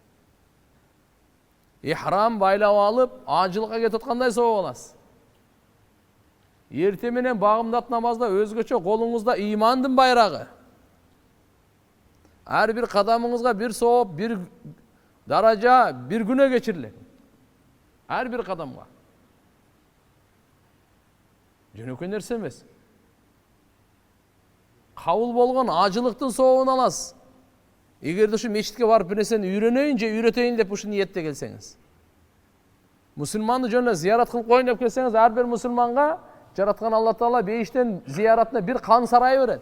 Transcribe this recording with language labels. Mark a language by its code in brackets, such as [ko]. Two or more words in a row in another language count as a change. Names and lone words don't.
[ky] Ихрам байлап алып, ажылга кетип аткандай сооп аласыз. Эрте менен багымдат намазда өзгөчө колуңузда имандын байрагы. Ар бир кадамыңызга бир сооп, бир даража, бир күнөө кечирилет. [tr] Her bir kadamga. [ky] Жөнөкөй нерсе эмес. Кабыл болгон ажылыктын сообун аласыз. Эгерде ушу мечитке барып бир нерсени үйрөнөйүн же үйрөтөйүн деп ушу ниетте келсеңиз. Мусулманды жөн зиярат кылып коюн деп келсеңиз, ар бир мусулманга жараткан Алла Таала бейиштен зияратына бир қан сарайы берет.